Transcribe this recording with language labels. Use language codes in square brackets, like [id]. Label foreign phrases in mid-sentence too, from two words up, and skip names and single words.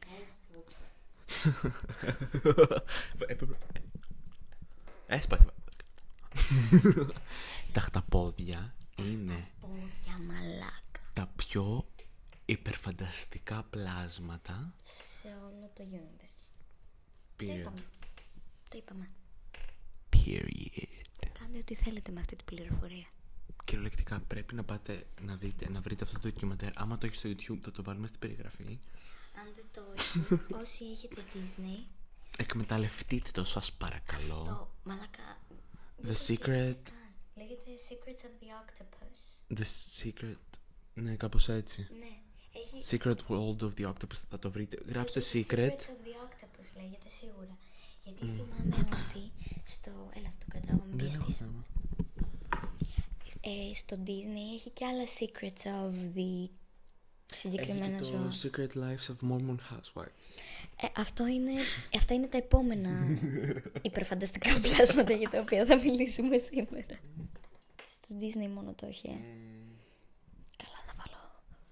[el] Έσπασε. Τα χταπόδια είναι Πόδια μαλάκα. τα πιο υπερφανταστικά πλάσματα. Σε όλο το universe. Period. Το είπαμε. Period. Κάντε ό,τι θέλετε με αυτή την πληροφορία. Κυριολεκτικά πρέπει να πάτε να δείτε, να βρείτε αυτό το ντοκιμαντέρ. Άμα το έχει στο YouTube θα το βάλουμε στην περιγραφή. Αν δεν το έχει, όσοι έχετε Disney, Εκμεταλλευτείτε το, σας παρακαλώ. το μαλάκα. The Secret. Λέγεται Secrets of the Octopus. The Secret. Ναι, κάπως έτσι. Ναι. Έχει... Secret World of the Octopus, θα το βρείτε. Γράψτε Secret. Secrets of the Octopus λέγεται σίγουρα. Γιατί θυμάμαι ότι στο... Έλα, θα το κρατάω με Δεν έχω πιεστής. θέμα. Στο Disney έχει και άλλα Secrets of the συγκεκριμένα Έχει ζώα. το Secret Lives of Mormon Housewives. Αυτά είναι τα επόμενα υπερφανταστικά πλάσματα για τα οποία θα μιλήσουμε σήμερα. Στο Disney μόνο το έχει. Καλά, θα βάλω.